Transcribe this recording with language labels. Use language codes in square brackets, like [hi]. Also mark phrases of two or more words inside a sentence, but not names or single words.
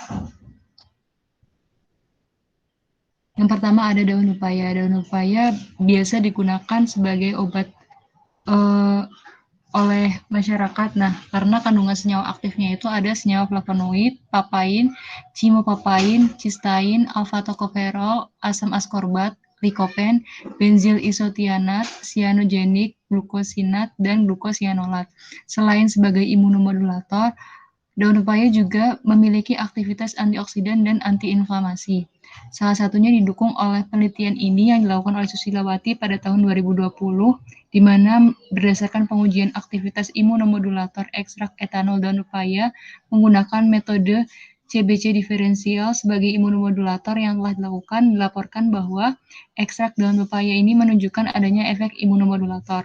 [id] Yang pertama ada daun upaya. Daun upaya biasa digunakan sebagai obat oleh masyarakat. Nah, karena kandungan senyawa aktifnya itu ada senyawa flavonoid, papain, cimopapain, cysteine, alpha-tocopherol, asam ascorbat, lycopene, benzil isotianat, cyanogenik, glukosinat, dan glukosianolat. Selain sebagai imunomodulator, Daun pepaya juga memiliki aktivitas antioksidan dan antiinflamasi. Salah satunya didukung oleh penelitian ini yang dilakukan oleh Susilawati pada tahun 2020, di mana berdasarkan pengujian aktivitas imunomodulator ekstrak etanol daun pepaya menggunakan metode CBC diferensial sebagai imunomodulator yang telah dilaporkan bahwa ekstrak daun pepaya ini menunjukkan adanya efek imunomodulator.